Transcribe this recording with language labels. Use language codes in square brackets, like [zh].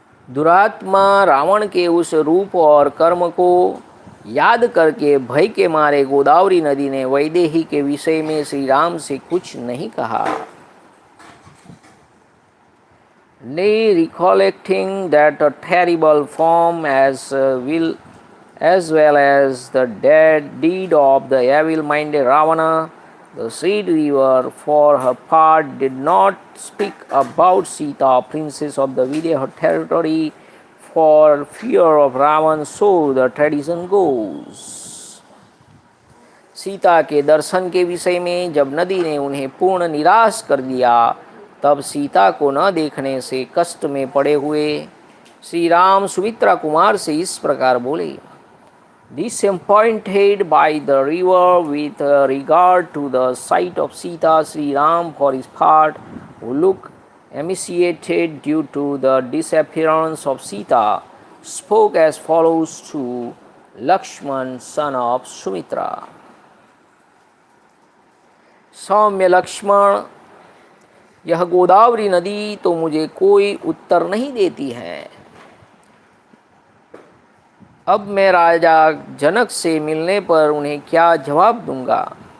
[hi] दुरात्मा रावण के उस रूप और कर्म को याद करके भय के मारे गोदावरी नदी ने वैदेही के विषय में श्री राम से कुछ नहीं कहा। [en] Nay, recollecting that a terrible form as well as the deed of the evil-minded Ravana, the said river for her part did not speak about Sita, princess of the Vidya territory, for fear of Ravan, so the tradition goes. [hi] Sita के दर्शन के विषय में जब नदी ने उन्हें पूर्ण निराश कर दिया, तब सीता को न देखने से कष्ट में पड़े हुए श्री राम सुमित्रा कुमार से इस प्रकार बोले, [en] Disappointed by the river with regard to the sight of Sita, Sri Ram for his part, who looked emaciated due to the disappearance of Sita, spoke as follows to Lakshman, son of Sumitra. [hi] सौम्य लक्ष्मण, यह गोदावरी नदी तो मुझे कोई उत्तर नहीं देती है। अब मैं राजा जनक से मिलने पर उन्हें क्या जवाब दूंगा?